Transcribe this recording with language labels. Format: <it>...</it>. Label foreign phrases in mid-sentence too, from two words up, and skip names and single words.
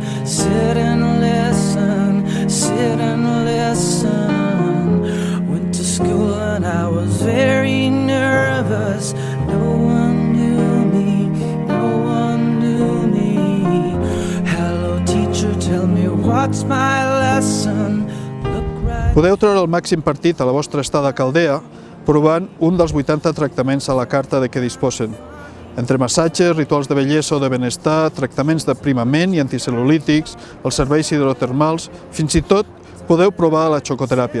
<en>Sit and listen, sit and listen. Went to school and I was very nervous. No one knew me, no one knew me. Hello teacher, tell me what's my lesson.</en> <ca>Podeu treure el màxim partit a la vostra estada a Caldea provant un dels 80 tractaments a la carta de què disposen. Entre massatges, rituals de bellesa o de benestar, tractaments d'aprimament i anticel·lulítics, els serveis hidrotermals, fins i tot podeu provar la xocoteràpia.</ca>